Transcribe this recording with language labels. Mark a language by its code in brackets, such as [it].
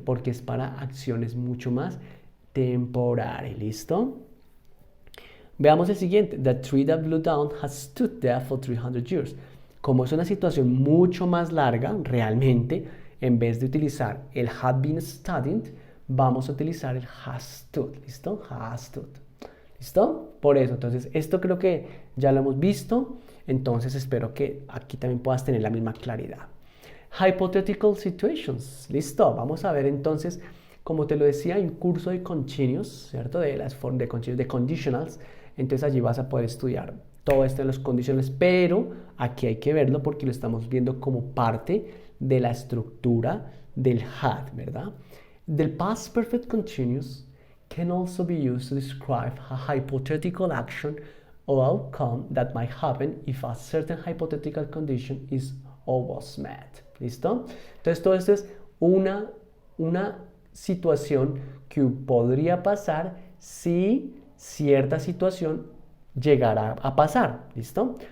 [es] Porque es para acciones mucho más temporales. ¿Listo? Veamos el siguiente. [en] The tree that blew down has stood there for 300 years. [es] Como es una situación mucho más larga, realmente, en vez de utilizar el had been studying, vamos a utilizar el has stood. ¿Listo? Has stood. ¿Listo? Por eso, entonces, esto creo que ya lo hemos visto. Entonces, espero que aquí también puedas tener la misma claridad. [en] Hypothetical situations. [es] ¿Listo? Vamos a ver entonces, como te lo decía, hay un curso de continuous, ¿cierto? De las formas de continuous, de conditionals. Entonces, allí vas a poder estudiar todo esto de los conditionals, pero aquí hay que verlo porque lo estamos viendo como parte de la estructura del had, ¿verdad? [en] Del past perfect continuous can also be used to describe a hypothetical action or outcome that might happen if a certain hypothetical condition is or was met. [es] ¿Listo? Entonces, todo esto es una situación que podría pasar si cierta situación llegara a pasar. ¿Listo?